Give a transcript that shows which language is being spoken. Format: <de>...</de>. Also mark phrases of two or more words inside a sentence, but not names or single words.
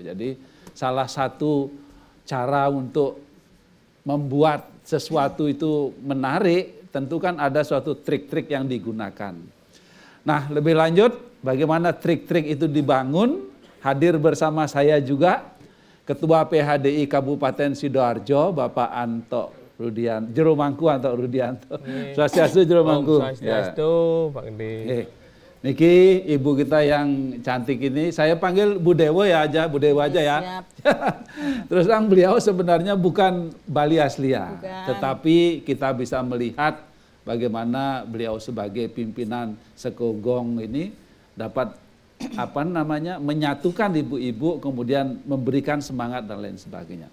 <id>Jadi salah satu cara untuk membuat sesuatu itu menarik, tentu kan ada suatu trik-trik yang digunakan. Nah, lebih lanjut bagaimana trik-trik itu dibangun, hadir bersama saya juga Ketua PHDI Kabupaten Sidoarjo, Bapak Anto Rudianto, Jero Mangku Anto Rudianto. Swastiastu Jero Mangku. Swastiastu, Pak Gede. Niki ibu kita yang cantik ini, saya panggil Bu Dewo ya aja, Bu Dewo aja ya. Siap. Terus terang beliau sebenarnya bukan Bali asli ya, Bukan. tetapi kita bisa melihat bagaimana beliau sebagai pimpinan sekegong ini dapat menyatukan ibu-ibu, kemudian memberikan semangat dan lain sebagainya.</id>